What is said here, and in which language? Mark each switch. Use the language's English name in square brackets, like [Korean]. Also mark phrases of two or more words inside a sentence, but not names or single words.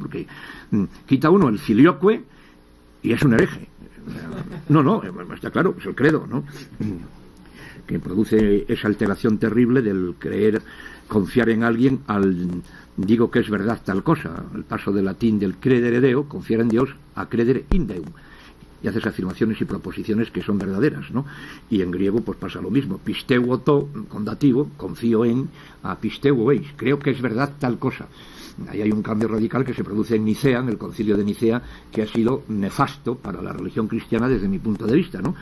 [Spanish] Porque quita uno el filioque y es un hereje. No, está claro, es el credo, ¿no? Que produce esa alteración terrible del creer, confiar en alguien al digo que es verdad tal cosa, el paso del latín del [Latin] credere Deo, [Spanish] confiar en Dios, a [Latin] credere in Deum, [Spanish] y haces afirmaciones y proposiciones que son verdaderas, ¿no? Y en griego pues pasa lo mismo, [Greek] πιστεύω τῷ, [Spanish] con dativo, confío en, a [Greek] πιστεύω εἰς, [Spanish] creo que es verdad tal cosa. Ahí hay un cambio radical que se produce en Nicea, en el concilio de Nicea, que ha sido nefasto para la religión cristiana desde mi punto de vista, ¿no?